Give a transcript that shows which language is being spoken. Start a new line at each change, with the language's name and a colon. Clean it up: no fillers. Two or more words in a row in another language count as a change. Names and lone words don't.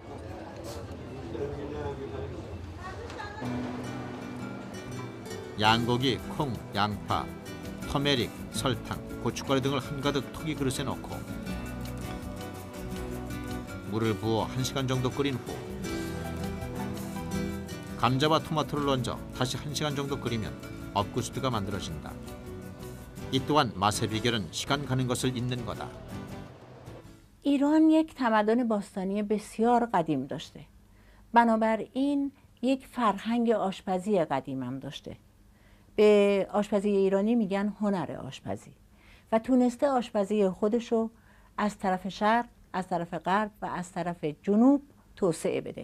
Korean: 양고기, 콩, 양파, 터메릭, 설탕, 고춧가루 등을 한가득 토기 그릇에 넣고 물을 부어 1시간 정도 끓인 후 감자와 토마토를 얹어 다시 1시간 정도 끓이면 업구스트가 만들어진다. 이 또한 맛의 비결은 시간 가는 것을 잊는 거다.
Persian: ایران یک تمدن باستانی بسیار قدیم داشته. بنابراین یک فرهنگ آشپزی قدیم هم داشته. به آشپزی ایرانی میگن هنر آشپزی و تونسته آشپزی خودشو از طرف شرق، از طرف غرب و از طرف جنوب توسعه بده.